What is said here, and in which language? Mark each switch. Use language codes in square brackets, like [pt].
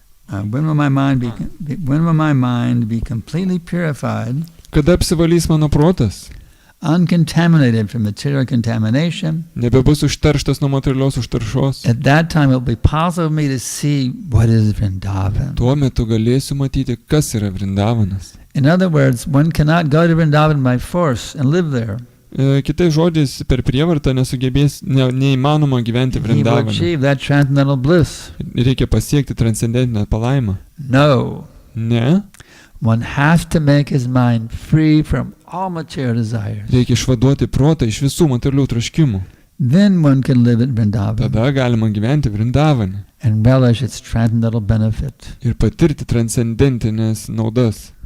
[en] When will my mind be completely purified, [lt] Kada apsivalys mano protas, [en] uncontaminated from material contamination? [lt] nebebus užterštas nuo materialios užtaršos, [en] At that time, it will be possible for me to see what is Vrindavan. [lt] tuo metu galėsiu matyti, kas yra Vrindavanas. [en] In other words, one cannot go to Vrindavan by force and live there. [lt] Kitais žodžiais, per prievartą neįmanoma gyventi [en] He will [lt] Vrindavane. [en] achieve that transcendental bliss. [lt] Reikia pasiekti transcendentinę palaimą. [en] No. [lt] Ne, [en] One has to make his mind free from all material desires. [lt] reikia išvaduoti protą iš visų materialių troškimų. [en] Then one can live at Vrindavan [lt] Tada galima gyventi Vrindavane [en] and relish its transcendental benefit. [lt] ir patirti transcendentinės naudas.